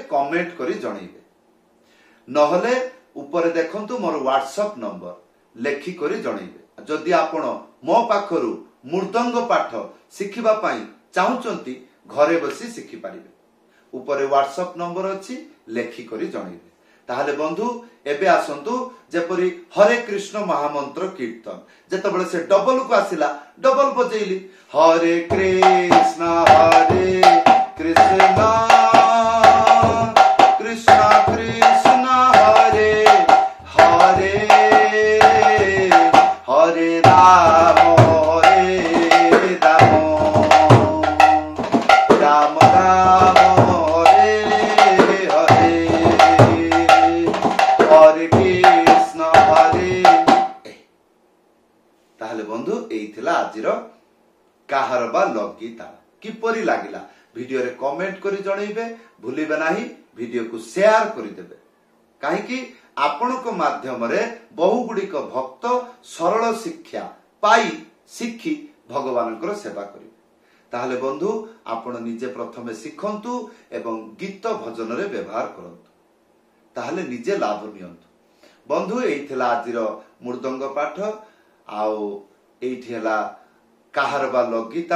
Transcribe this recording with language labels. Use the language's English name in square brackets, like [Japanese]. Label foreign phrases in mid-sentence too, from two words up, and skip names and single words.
[Odia] କମେଣ୍ଟ କରି ଜଣାଇବେ ନହେଲେ ଉପରେ ଦେଖନ୍ତୁ ମୋର [English] WhatsApp number [Odia] ଲେଖି କରି ଜଣାଇବେ ଯଦି ଆପଣ ମୋ ପାଖରୁ ମୃଦଙ୍ଗ ପାଠ ଶିଖିବା ପାଇଁ ଚାହୁଁଛନ୍ତି ଘରେ ବସି ଶିଖି ପାରିବେ ଉପରେ [English] WhatsApp number [Odia] ଅଛି ଲେଖି କରି ଜଣାଇବେ ତାହେଲେ ବନ୍ଧୁ ଏବେ ଆସନ୍ତୁ ଯେପରି ହରେ କୃଷ୍ଣ ମହାମନ୍ତ୍ର କୀର୍ତ୍ତନ ଯେତେବେଳେ ସେ ଡବଲ କୁ ଆସିଲା ଡବଲ ବଜାଇଲି ହରେ କୃଷ୍ଣ କୃଷ୍ଣ କୃଷ୍ଣ ହରେ ହରେ ହରେ ରାମ ରାମ ରାମ ତାହେଲେ ବନ୍ଧୁ ଏଇଥିଲା ଆଜିର କାହାର ବା ଲଗି ତାଳ କିପରି ଲାଗିଲା ଭିଡିଓ ରେ କମେଣ୍ଟ କରି ଜଣାଇବେ ଭୁଲିବେ ନାହିଁ ଭିଡିଓ କୁ ସେୟାର କରି ଦେବେ କାହିଁ କି ଆପଣଙ୍କ ମାଧ୍ୟମ ରେ ବହୁ ଗୁଡ଼ି କୁ ଭକ୍ତ ସରଳ ଶିକ୍ଷା ପାଇ ଶିଖି ଭଗବାନଙ୍କର ସେବା କରିବେ। ତାହେଲେ ବନ୍ଧୁ ଆପଣ ନିଜେ ପ୍ରଥମେ ଶିଖନ୍ତୁ ଏବଂ ଗୀତ ଭଜନରେ ବ୍ୟବହାର କରନ୍ତୁ, ତାହେଲେ ନିଜେ ଲାଭ ନିଅନ୍ତୁ। ବନ୍ଧୁ ଏଇ ଥିଲା ଆଜିର ମୃଦଙ୍ଗ ପାଠ, ଆଉ ଏଇଠି ହେଲା କାହାର ବା ଲଗି ତାଳ।